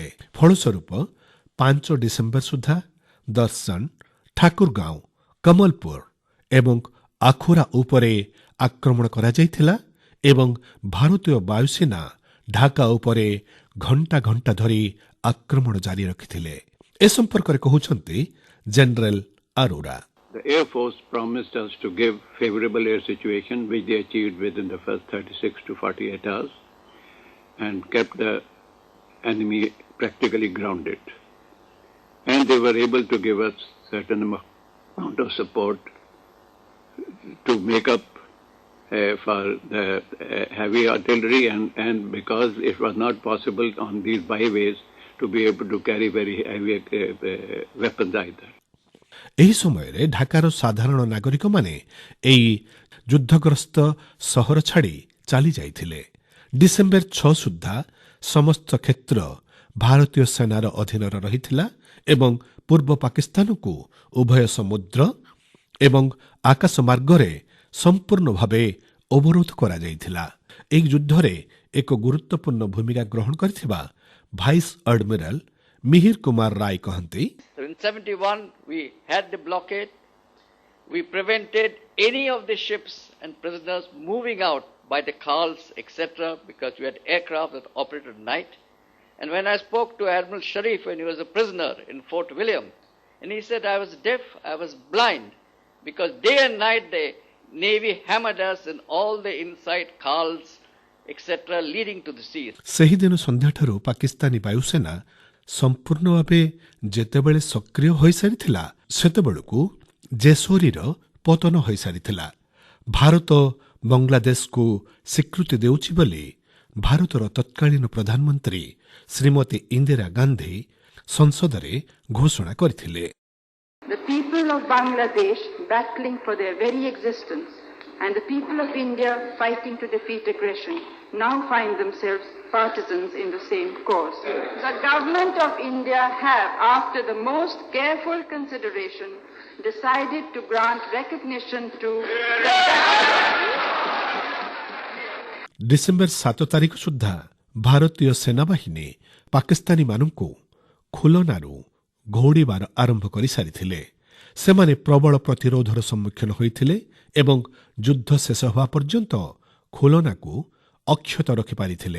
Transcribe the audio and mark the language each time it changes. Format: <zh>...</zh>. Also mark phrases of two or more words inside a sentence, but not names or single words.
<or>ଫଳସ୍ୱରୂପ 5 ଡିସେମ୍ବର ସୁଦ୍ଧା ଦର୍ଶନ, ଠାକୁରଗାঁও, କମଲପୁର ଏବଂ ଆଖୁରା ଉପରେ ଆକ୍ରମଣ କରାଯାଇଥିଲା ଏବଂ ଭାରତୀୟ ବାୟୁସେନା ଢାକା ଉପରେ ଘଣ୍ଟା ଘଣ୍ଟା ଧରି ଆକ୍ରମଣ ଜାରି ରଖିଥିଲେ। ଏ ସମ୍ପର୍କରେ କହୁଛନ୍ତି ଜେନେରାଲ ଆରୋରା।</or> <en>The Air Force promised us to give favorable air situation, which they achieved within the first 36 to 48 hours, and kept the enemy practically grounded. And they were able to give us certain amount of support to make up for the heavy artillery, and because it was not possible on these byways to be able to carry very heavy weapons either.</en> <or>ଏହି ସମୟରେ ଢାକାର ସାଧାରଣ ନାଗରିକମାନେ ଏହି ଯୁଦ୍ଧଗ୍ରସ୍ତ ସହର ଛାଡ଼ି ଚାଲି ଯାଇଥିଲେ। ଡିସେମ୍ବର 6 ସୁଦ୍ଧା ସମସ୍ତ କ୍ଷେତ୍ର ଭାରତୀୟ ସେନାର ଅଧୀନରେ ରହିଥିଲା ଏବଂ ପୂର୍ବ ପାକିସ୍ତାନକୁ ଉଭୟ ସମୁଦ୍ର ଏବଂ ଆକାଶ ମାର୍ଗରେ ସମ୍ପୂର୍ଣ୍ଣ ଭାବେ ଅବରୋଧ କରାଯାଇଥିଲା। ଏହି ଯୁଦ୍ଧରେ ଏକ ଗୁରୁତ୍ୱପୂର୍ଣ୍ଣ ଭୂମିକା ଗ୍ରହଣ କରିଥିବା</or> <en>Vice Admiral</en> <or>ମିହିର କୁମାର ରାୟ କହନ୍ତି,</or> <en>In 71, we had the blockade. We prevented any of the ships and prisoners moving out by the khals, etc., because we had aircraft that operated at night. And when I spoke to Admiral Sharif when he was a prisoner in Fort William, and he said, I was deaf, I was blind, because day and night the Navy hammered us in all the inside khals, etc., leading to the seas.</en> <or>ସେହିଦିନ ସନ୍ଧ୍ୟାଠାରୁ ପାକିସ୍ତାନୀ ବାୟୁସେନା ସମ୍ପୂର୍ଣ୍ଣ ଭାବେ ଯେତେବେଳେ ସକ୍ରିୟ ହୋଇସାରିଥିଲା, ସେତେବେଳକୁ ଜେସୋରୀର ପତନ ହୋଇସାରିଥିଲା। ଭାରତ ବାଂଲାଦେଶକୁ ସ୍ୱୀକୃତି ଦେଉଛି ବୋଲି ଭାରତର ତତ୍କାଳୀନ ପ୍ରଧାନମନ୍ତ୍ରୀ ଶ୍ରୀମତୀ ଇନ୍ଦିରା ଗାନ୍ଧୀ ସଂସଦରେ ଘୋଷଣା କରିଥିଲେ।</or> <en>The people of Bangladesh battling for their very existence and the people of India fighting to defeat aggression now find themselves partisans in the same cause. The government of India have, after the most careful consideration, decided to grant recognition to</en> <or>ଡିସେମ୍ବର 7 ତାରିଖ ସୁଦ୍ଧା ଭାରତୀୟ ସେନାବାହିନୀ ପାକିସ୍ତାନୀମାନଙ୍କୁ ଖୁଲନାରୁ ଘଉଡ଼ିବାର ଆରମ୍ଭ କରିସାରିଥିଲେ। ସେମାନେ ପ୍ରବଳ ପ୍ରତିରୋଧର ସମ୍ମୁଖୀନ ହୋଇଥିଲେ ଏବଂ ଯୁଦ୍ଧ ଶେଷ ହେବା ପର୍ଯ୍ୟନ୍ତ ଖୁଲନାକୁ ଅକ୍ଷତ ରଖିପାରିଥିଲେ।</or>